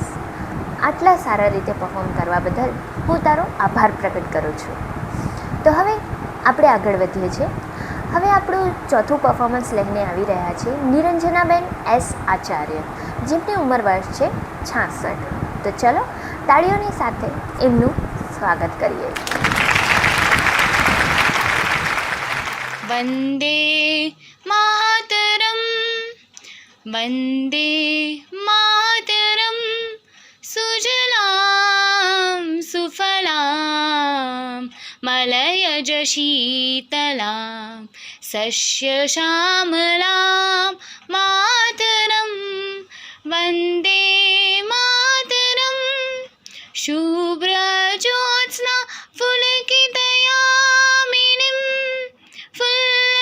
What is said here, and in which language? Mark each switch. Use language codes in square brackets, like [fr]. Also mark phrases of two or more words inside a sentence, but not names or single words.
[gu] આટલા સારા રીતે પરફોર્મ કરવા બદલ હું તારો આભાર પ્રગટ કરું છું. તો હવે આપણે આગળ વધીએ છીએ. હવે આપણું ચોથું પરફોર્મન્સ લઈને આવી રહ્યા છે નિરંજનાબેન એસ આચાર્ય, જેમની ઉંમર વર્ષ છે 66. તો ચલો તાળીઓની સાથે એમનું સ્વાગત કરીએ. [sa] वन्दे मातरं वन्दे मातरं सुजलां सुफलां मलयज शीतलां सस्यश्यामलां मातरं वन्दे मातरं शुभ्रज्योत्स्ना फुलकितयामिनीं फुल्ल